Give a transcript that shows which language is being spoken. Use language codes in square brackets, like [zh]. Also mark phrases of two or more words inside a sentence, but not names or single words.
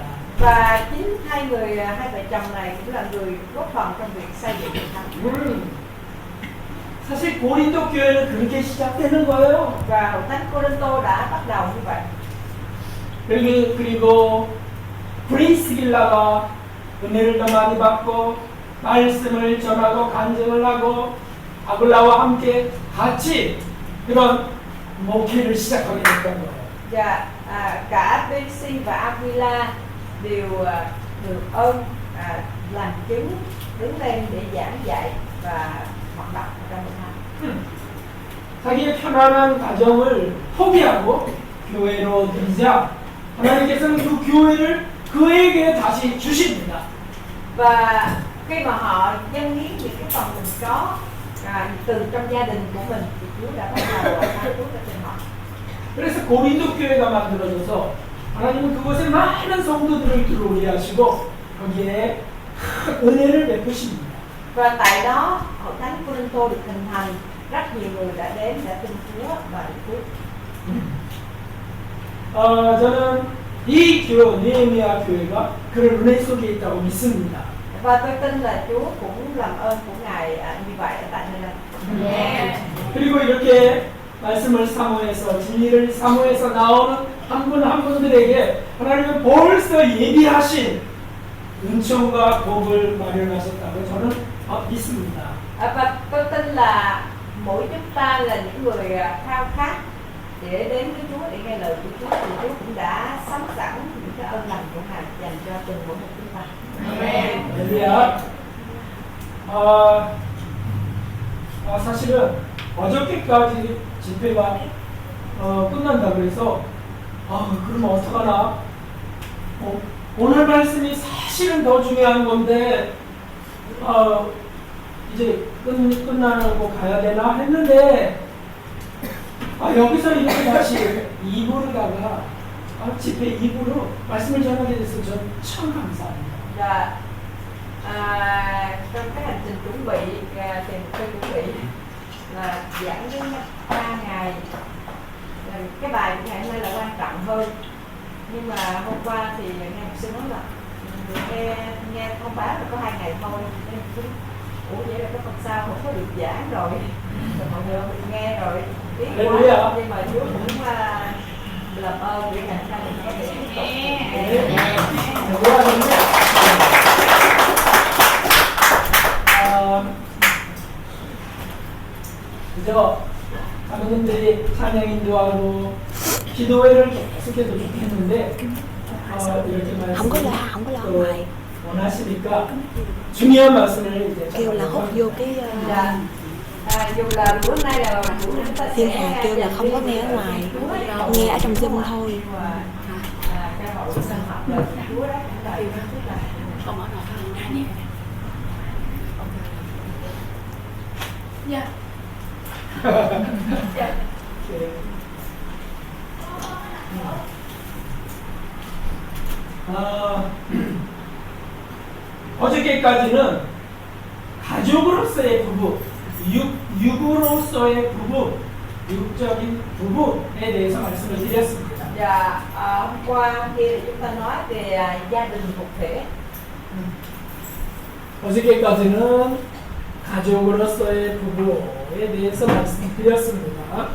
[vi] Và chính hai vợ chồng này cũng là người góp phần trong việc xây dựng hội thánh. [ko] 사실 고린도 교회는 그렇게 시작되는 거예요. [vi] Và hội thánh Cô-rin-tô đã bắt đầu như vậy. [ko] 그리고 브리스길라가 은혜를 더 많이 받고 말씀을 전하고 간증을 하고 아굴라와 함께 같이 그런 목회를 시작하게 됐던 거예요. [vi] Và cả Priscilla và Aquila đều được ơn làm chứng đứng lên để giảng dạy và hoạt động trong hội thánh. [ko] 자기의 편안한 가정을 포기하고 교회로 들이자 하나님께서는 그 교회를 그에게 다시 주십니다. [vi] Và khi mà họ dâng hiến những cái phần mình có từ trong gia đình của mình thì Chúa đã bắt đầu ban phước cho họ. [ko] 그래서 고린도 교회가 만들어져서 하나님은 그곳에 많은 성도들을 들어오게 하시고 거기에 큰 은혜를 베푸십니다. [vi] Và tại đó hội thánh Cô-rin-tô được hình thành, rất nhiều người đã đến đã tin Chúa và được phước. [ko] 저는 이 느헤미야 교회가 그런 은혜 속에 있다고 믿습니다. [vi] Và tôi tin là Chúa cũng làm ơn của Ngài như vậy ở tại nơi đây. [ko] 그리고 이렇게 말씀을 사모해서 진리를 사모해서 나오는 한 분 한 분들에게 하나님은 벌써 예비하신 은총과 복을 마련하셨다고 저는 믿습니다. [vi] Và tôi tin là mỗi chúng ta là những người khao khát để đến với Chúa, để nghe lời của Chúa, thì Chúa cũng đã sắm sẵn những cái ơn lành của Ngài dành cho từng mỗi một chúng ta. [ko] 할렐루야. 사실은 어저께까지 집회가 끝난다 그래서 그럼 어떡하나? 오늘 말씀이 사실은 더 중요한 건데 이제 끝나고 가야 되나 했는데 여기서 이렇게 다시 2부로다가 집회 2부로 말씀을 전하게 돼서 저는 참 감사합니다. [vi] Và trong cái hành trình chuẩn bị thì tôi chuẩn bị là giảng với 3 ngày. Cái bài của ngày hôm nay là quan trọng hơn, nhưng mà hôm qua thì nghe một sư nói là nghe thông báo là có 2 ngày thôi, nên ủa vậy là có phần sau không có được giảng rồi mọi người mình nghe rồi biết quá, nhưng mà Chúa cũng làm ơn để ngày hôm nay mình có thể tiếp tục. [ko] 그저 자매님들이 찬양 인도하고 기도회를 계속해서 했는데 이렇게 [vi] không có lo ngoài [ko] 원하시니까 중요한 말씀을 이제 [vi] kêu là hút vô cái dù là bữa nay là chúng ta Thiên Hà kêu là không có nghe ở ngoài, nghe ở trong Zoom thôi. cái hội sinh hoạt là Chúa đó chúng ta yêu rất là Không ở đâu hơn nè. Dạ. [ko] 어저께까지는 가족으로서의 부부, 육으로서의 부부, 육적인 부부에 대해서 말씀을 드렸습니다. [vi] Và hôm qua khi chúng ta nói về gia đình thuộc thể. [ko] 어저께까지는 가족으로서의 부부, 문제에 대해서 말씀드렸습니다.